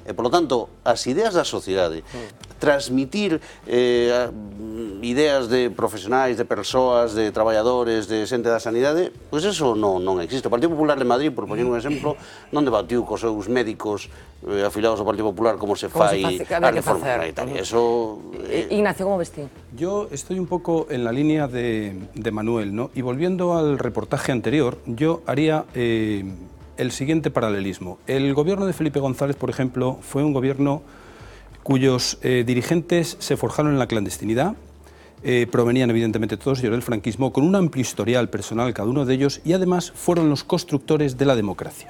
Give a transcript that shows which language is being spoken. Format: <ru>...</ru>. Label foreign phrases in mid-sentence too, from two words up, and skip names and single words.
<gl>E, polo tanto, as ideas da sociedade, transmitir ideas de profesionais, de persoas, de traballadores, de xente da sanidade, pois eso non existe. O Partido Popular de Madrid, por poñer un exemplo, non debatiu cos seus médicos afiliados ao Partido Popular como se fai a reforma sanitaria.</gl> <es>Ignacio, ¿cómo ves tú? Yo estoy un poco en la línea de Manuel, ¿no? Y volviendo al reportaje anterior, yo haría el siguiente paralelismo. El gobierno de Felipe González, por ejemplo, fue un gobierno cuyos dirigentes se forjaron en la clandestinidad, provenían evidentemente todos ellos del franquismo, con un amplio historial personal cada uno de ellos, y además fueron los constructores de la democracia.</es>